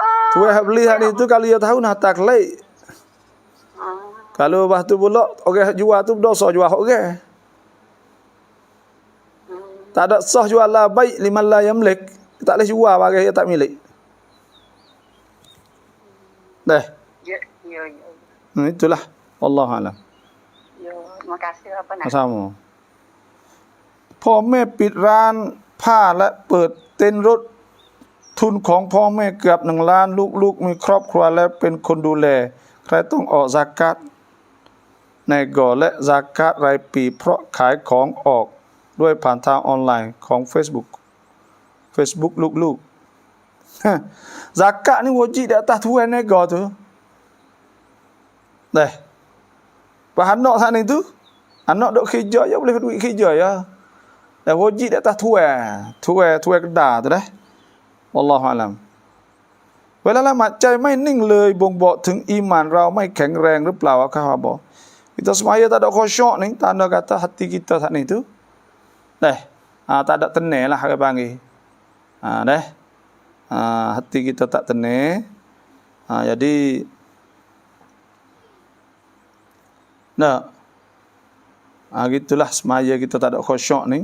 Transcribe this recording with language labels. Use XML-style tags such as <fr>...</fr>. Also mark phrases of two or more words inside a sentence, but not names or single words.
<mfa>Tuai hak beli hak ni tu kalau dia tahu nak taklid. Kalau lepas tu pula orang jual tu dosa jual hak orang. Tak ada sah jual lah baik</mfa> <ar>لمن لا يملك.</ar> <mfa>Tak boleh jual barang yang tak milik. Dah. Ya. Itulah.</mfa> <ar>والله أعلم.</ar> <mfa>Ya, terima kasih apa nak. Sama.</mfa> <th>พ่อแม่ปิดร้านผ้าและเปิดเต็นท์รถทุนของพ่อแม่เกือบ1 ล้านลูกๆมีครอบครัวและเป็นคนดูแลใครต้องออกซากาตในก่อและซากาตรายปีเพราะขายของออกด้วยผ่านทางออนไลน์ของ Facebook ลูกๆ</th> <mfa>zakat ni wajib di atas tuan nego tu. Dah. Pas anak sana tu, anak duk kerja je boleh duit kerja ya. Dah wajib di atas tuan kedah tu dah.</mfa> <ar>والله أعلم.</ar> <th>เวลาละหมาดใจไม่นิ่งเลยบ่งบอกถึงอีหม่านเราไม่แข็งแรงหรือเปล่าครับบ่</th> <mfa>Kita semaya tak ada khusyuk ni, tanda kata hati kita saat ni tu. Dah. Tak ada tenang lah orang panggil. Dah. Hati kita tak tenang. Jadi gitulah semaya kita tak ada khusyuk ni.</mfa>